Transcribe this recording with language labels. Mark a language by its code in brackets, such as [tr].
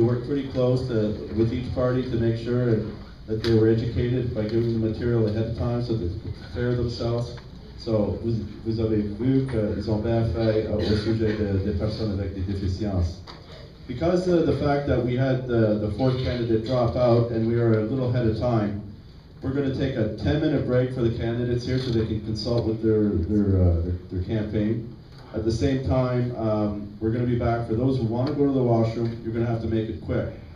[en] We work pretty close with each party to make sure that they were educated by giving the material ahead of time so they could prepare themselves. [fr] So, vous avez vu qu'ils ont bien fait au sujet des personnes avec des déficiences. [en] Because of the fact that we had the 4th candidate drop out and we are a little ahead of time, we're going to take a 10-minute break for the candidates here so they can consult with their campaign. At the same time, we're going to be back. For those who want to go to the washroom, you're going to have to make it quick.